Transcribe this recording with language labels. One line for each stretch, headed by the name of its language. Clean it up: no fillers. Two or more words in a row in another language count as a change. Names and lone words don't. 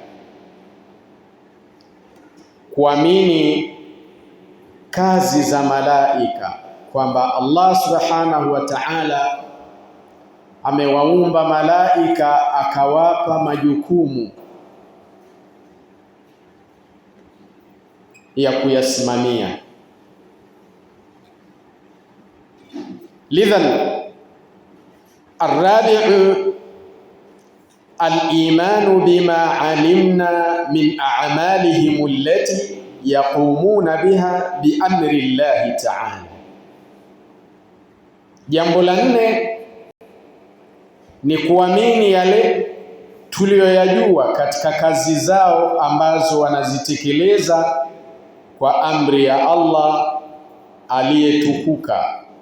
Swahili: kuamini kazi za malaika, kwamba Allah
Arabic: سبحانه وتعالى
Swahili: amewaumba malaika akawapa majukumu ya kuyasimamia.
Arabic: Lidhan الرابع الإيمان بما علمنا من أعمالهم التي يقومون بها بأمر الله تعالى.
Swahili: Jambo la nne ni kuamini yale tuliyoyajua katika kazi zao ambazo wanazitekeleza kwa amri ya Allah aliyetukuka.